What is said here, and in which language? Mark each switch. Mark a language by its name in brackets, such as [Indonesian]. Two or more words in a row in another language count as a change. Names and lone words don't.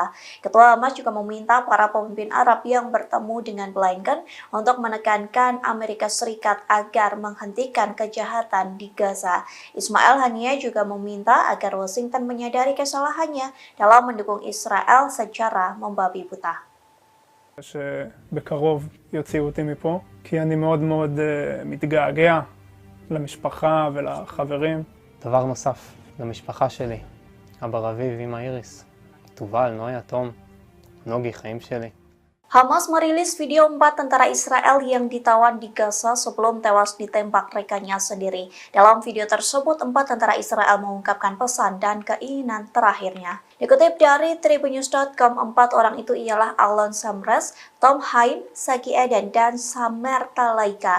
[Indonesian] Ketua Hamas juga meminta para pemimpin Arab yang bertemu dengan Blinken untuk menekankan Amerika Serikat agar menghentikan kejahatan di Gaza. Ismail Haniyeh juga meminta agar Washington menyadari kesalahannya dalam mendukung Israel secara membabi buta. [Hebrew] שבקרוב יוציאו אותי מפה, כי אני מאוד מאוד מתגעגע למשפחה ולחברים. דבר נוסף, למשפחה שלי, אבא רביב, אמא איריס. תובל, נויה, תום, נוגי, חיים שלי. [Indonesian] Hamas merilis video 4 tentara Israel yang ditawan di Gaza sebelum tewas ditembak rekannya sendiri. Dalam video tersebut, 4 tentara Israel mengungkapkan pesan dan keinginan terakhirnya. Dikutip dari Tribunnews.com, 4 orang itu ialah Alon Samres, Tom Haim, Sagi Eden, dan Samer Talaika.